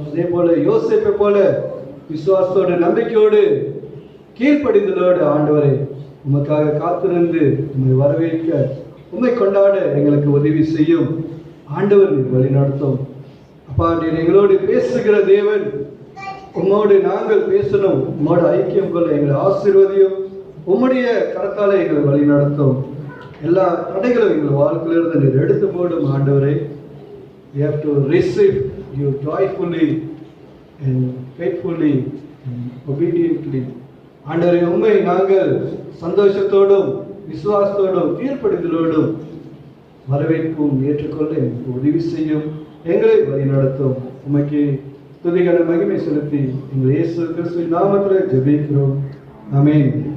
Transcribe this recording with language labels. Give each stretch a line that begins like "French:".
Tamil: அதே போல யோசேப்பை போல விசுவாசத்தோடு நம்பிக்கையோடு கீழ்ப்படிதலோடு ஆண்டவரை உமக்காக காத்திருந்து உம்மை வரவேற்க, உம்மை கொண்டாட எங்களுக்கு உதவி செய்யும். ஆண்டவர் நீர் வழி நடத்தும். அப்பா, நீர் எங்களோடு பேசுகிற தேவன், உம்மோடு நாங்கள் பேசணும், உம்மோடு ஐக்கியம் கொள்ள எங்களை ஆசீர்வதியும். உம்முடைய கரத்தாலே எங்களை வழி நடத்தும். எல்லா தடைகளும் எங்கள் வாழ்க்கையிலிருந்து நீர் எடுத்து போடும்.
English: ஆண்டவரை we have to receive you joyfully and faithfully and obediently.
Tamil: ஆண்டவரே, உம்மை நாங்கள் சந்தோஷத்தோடும் விசுவாசத்தோடும் கீழ்ப்படிதலோடும் வரவேற்பும் ஏற்றுக்கொள்ள எங்களுக்கு உதவி செய்யும், எங்களை வழி நடத்தும். உமக்கு துதிகன மகிமை செலுத்தி எங்கள் இயேசு கிறிஸ்துவின் நாமத்தில் ஜெபிக்கிறோம். ஆமென்.